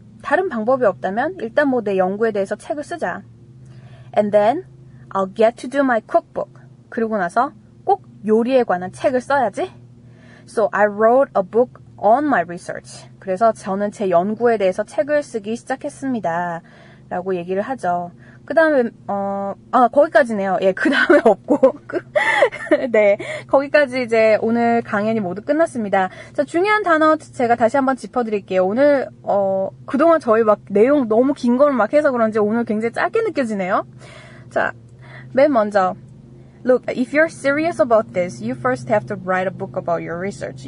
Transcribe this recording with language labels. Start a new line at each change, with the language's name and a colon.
Korean: 다른 방법이 없다면 일단 뭐 내 연구에 대해서 책을 쓰자.
English: And then I'll get to do my cookbook.
Korean: 그러고 나서 꼭 요리에 관한 책을 써야지.
English: So I wrote a book on my research.
Korean: 그래서 저는 제 연구에 대해서 책을 쓰기 시작했습니다. 라고 얘기를 하죠. 그 다음에, 거기까지네요. 예, 그 다음에 없고. 네, 거기까지 이제 오늘 강연이 모두 끝났습니다. 자, 중요한 단어 제가 다시 한번 짚어드릴게요. 오늘, 그동안 저희 막 내용 너무 긴 걸 막 해서 그런지 오늘 굉장히 짧게 느껴지네요. 자, 맨 먼저.
English: Look, if you're serious about this, you first have to write a book about your research.